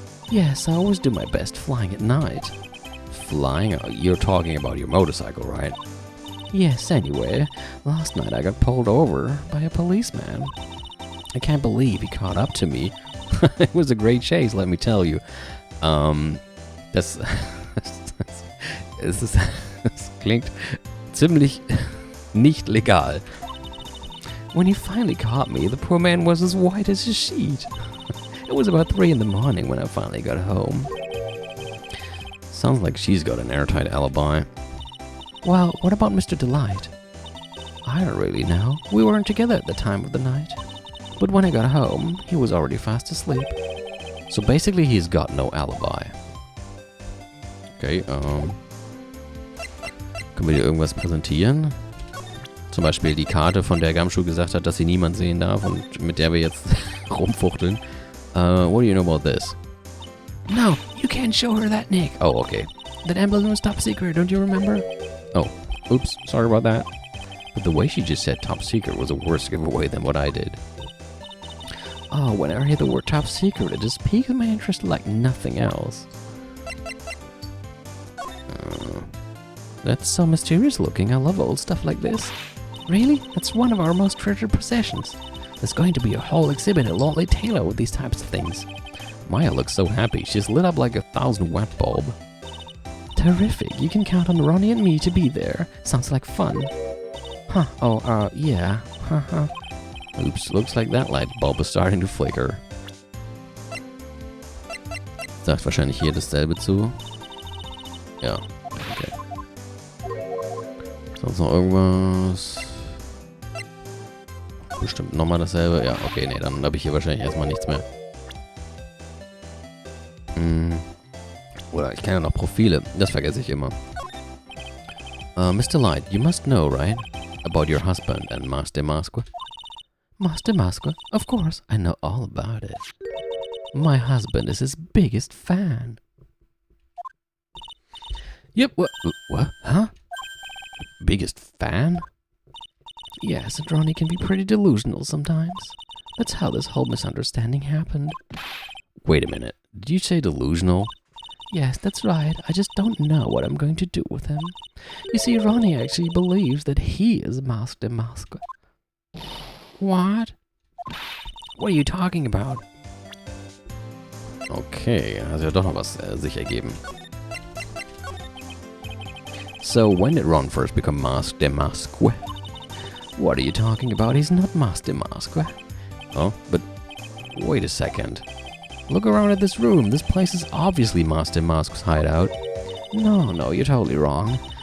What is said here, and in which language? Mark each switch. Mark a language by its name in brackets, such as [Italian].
[English] Yes, I always do my best flying at night. Flying? You're talking about your motorcycle, right? Yes, anyway, last night I got pulled over by a policeman. I can't believe he caught up to me. It was a great chase, let me tell you. [German] Das klingt ziemlich nicht legal. [English] When he finally caught me, the poor man was as white as a sheet. It was about 3 in the morning when I finally got home. Sounds like she's got an airtight alibi. Well, what about Mr. Delight? I don't really know. We weren't together at the time of the night. But when I got home, he was already fast asleep. So basically he's got no alibi. [German] Okay, können wir dir irgendwas präsentieren? Zum Beispiel die Karte, von der Gumshoe gesagt hat, dass sie niemand sehen darf und mit der wir jetzt rumfuchteln. [English] What do you know about this? No, you can't show her that, Nick. Oh, okay. That emblem was top secret, don't you remember? Oh, oops, sorry about that. But the way she just said top secret was a worse giveaway than what I did. Oh, whenever I hear the word top secret, it just piques my interest like nothing else. That's so mysterious looking. I love old stuff like this. Really? That's one of our most treasured possessions. There's going to be a whole exhibit at Lordly Taylor with these types of things. Maya looks so happy. She's lit up like a 1,000-watt bulb. Terrific. You can count on Ronnie and me to be there. Sounds like fun. Huh. Oh, yeah. Haha. Oops, looks like that light bulb is starting to flicker. [German] Sagt wahrscheinlich hier dasselbe zu. Ja, okay. Sonst noch irgendwas? Bestimmt nochmal dasselbe. Ja, okay, nee, dann habe ich hier wahrscheinlich erstmal nichts mehr. Oder ich kann ja noch Profile. Das vergesse ich immer. Mr. [English] Light, you must know, right? About your husband and Master Masque. Master Masque? Of course, I know all about it. My husband is his biggest fan. Yep, what? Huh? Biggest fan? Yes, and Ronnie can be pretty delusional sometimes. That's how this whole misunderstanding happened. Wait a minute. Did you say delusional? Yes, that's right. I just don't know what I'm going to do with him. You see, Ronnie actually believes that he is Master Masque. What? What are you talking about? [German] Okay, also ja doch noch was sich ergeben. [English] So, when did Ron first become Master Masque? What are you talking about? He's not Master Masque. Oh, but wait a second. Look around at this room. This place is obviously Master Masque's hideout. No, you're totally wrong.